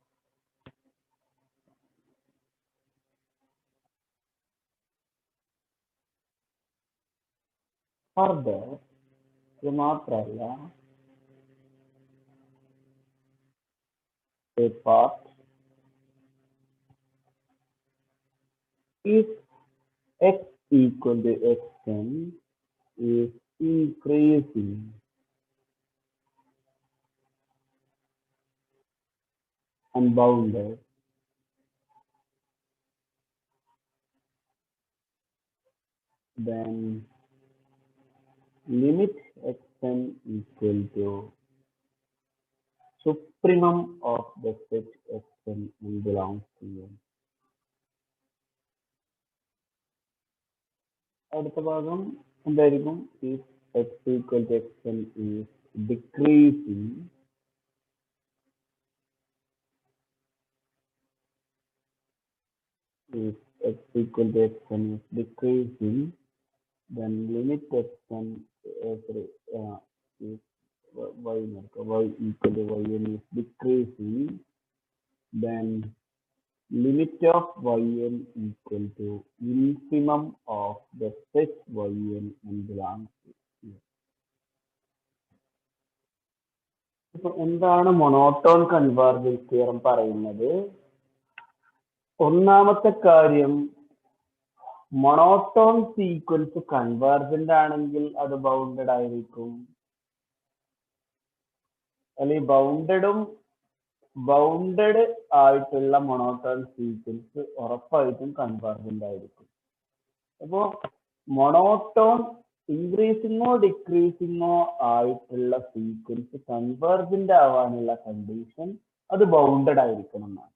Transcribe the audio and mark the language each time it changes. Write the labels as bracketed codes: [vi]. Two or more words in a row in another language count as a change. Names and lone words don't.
[en] Further, [ml] ഇത് മാത്രമല്ല, [en] a part if x equal to xn is increasing unbounded, then limit xn equal to supremum of the set xn and belongs to n. [ml] അടുത്ത ഭാഗം എന്തായിരിക്കും? [en] if x equal to xn is decreasing, if x equal to xn is decreasing, then limit xn if y equal to yn is decreasing, then limit of yn equal to infimum of the set yn and belongs to n. [ml] ഇപ്പൊ എന്താണ് [en] monotone convergence theorem [ml] പറയുന്നത്? ഒന്നാമത്തെ കാര്യം, [en] monotone sequence convergent [ml] ആണെങ്കിൽ അത് ബൗണ്ടഡ് ആയിരിക്കും. അല്ലെങ്കിൽ ബൗണ്ടഡ് ആയിട്ടുള്ള [en] monotone sequence [ml] ഉറപ്പായിട്ടും convergent ആയിരിക്കും. അപ്പോൾ monotone [en] increasing decreasing [ml] ആയിട്ടുള്ള [en] sequence convergent [ml] ആവാനുള്ള കണ്ടീഷൻ അത് ബൗണ്ടഡ് ആയിരിക്കണം എന്നാണ്.